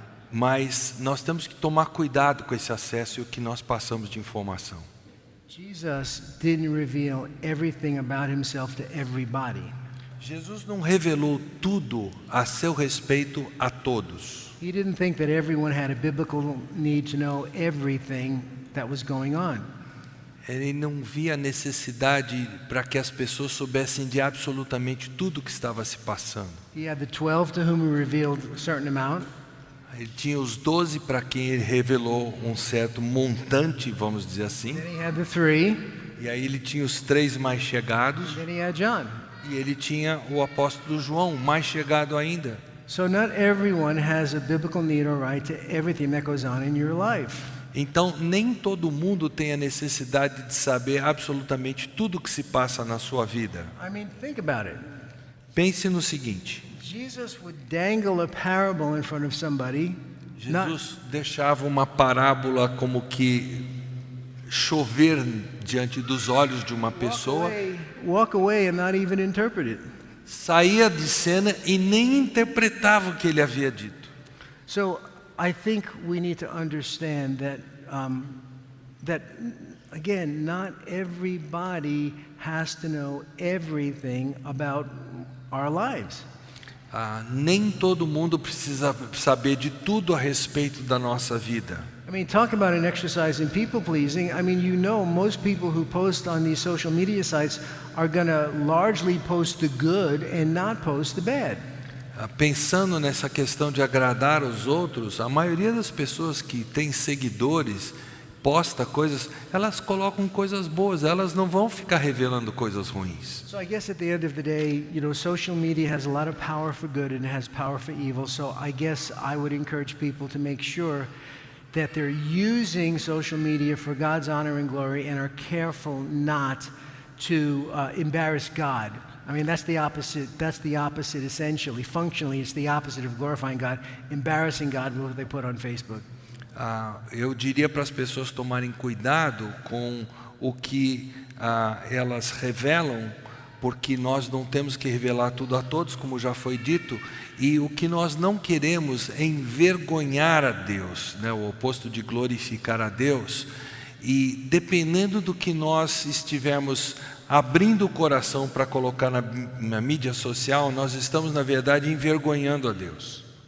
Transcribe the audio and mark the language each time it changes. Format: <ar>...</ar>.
<pt>Mas nós temos que tomar cuidado com esse acesso e o que nós passamos de informação.</pt> <en>Jesus didn't reveal everything about himself to everybody.</en> <pt>Jesus não revelou tudo a seu respeito a todos.</pt> <en>He didn't think that everyone had a biblical need to know everything that was going on.</en> <pt>Ele não via necessidade para que as pessoas soubessem de absolutamente tudo o que estava se passando.</pt> <en>He had the 12 to whom he revealed a certain amount.</en> <pt>Ele tinha os 12 para quem ele revelou um certo montante, vamos dizer assim.</pt> <en>Then he had the 3.</en> <pt>E aí ele tinha os 3 mais chegados.</pt> <en>Then he had John.</en> <pt>E ele tinha o apóstolo João, mais chegado ainda.</pt> <en>So not everyone has a biblical need or right to everything that goes on in your life.</en> <pt>Então, nem todo mundo tem a necessidade de saber absolutamente tudo o que se passa na sua vida.</pt> <en>I mean, think about it.</en> <pt>Pense no seguinte.</pt> <en>Jesus would dangle a parable in front of somebody.</en> <pt>Jesus deixava uma parábola como que chover diante dos olhos de uma pessoa.</pt> <en>Walk away and not even interpret it.</en> <pt>Saía de cena e nem interpretava o que ele havia dito.</pt> <en>So I think we need to understand that that again, not everybody has to know everything about our lives.</en> <pt>Nem todo mundo precisa saber de tudo a respeito da nossa vida.</pt> <en>I mean, talk about an exercise in people pleasing. I mean, most people who post on these social media sites are going to largely post the good and not post the bad.</en> <pt>pensando nessa questão de agradar os outros, a maioria das pessoas que tem seguidores, posta coisas, elas colocam coisas boas, elas não vão ficar revelando coisas ruins.</pt> <en>So I guess at the end of the day, social media has a lot of power for good and it has power for evil. So I guess I would encourage people to make sure that they're using social media for God's honor and glory and are careful not to embarrass God. I mean, that's the opposite essentially. Functionally, it's the opposite of glorifying God, embarrassing God with what they put on Facebook.</en> <pt>Eu diria para as pessoas tomarem cuidado com o que elas revelam, porque nós não temos que revelar tudo a todos, como já foi dito, e o que nós não queremos é envergonhar a Deus, né? O oposto de glorificar a Deus. E dependendo do que nós estivermos abrindo o coração para colocar na mídia social, nós estamos, na verdade, envergonhando a Deus.</pt>